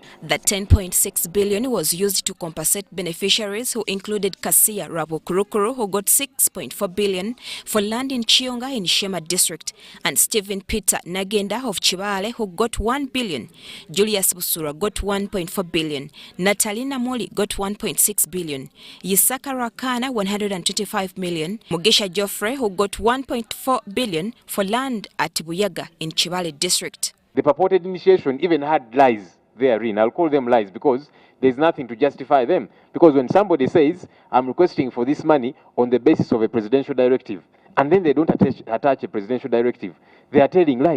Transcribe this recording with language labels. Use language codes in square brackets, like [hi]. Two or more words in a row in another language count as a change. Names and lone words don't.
[en] The 10.6 billion was used to compensate beneficiaries who included Kasia Rabukurukuru, who got 6.4 billion for land in Chionga in Shema district, and Stephen Peter Nagenda of Chibale, who got 1 billion. Julius Busura got 1.4 billion. Natalina Moli got 1.6 billion. Yisaka Rakana 125 million. Mugisha Joffrey, who got 1.4 billion for land at Buyaga in Chibale district. The purported initiation even had lies therein. I'll call them lies because there's nothing to justify them. Because when somebody says, I'm requesting for this money on the basis of a presidential directive, and then they don't attach a presidential directive, they are telling lies.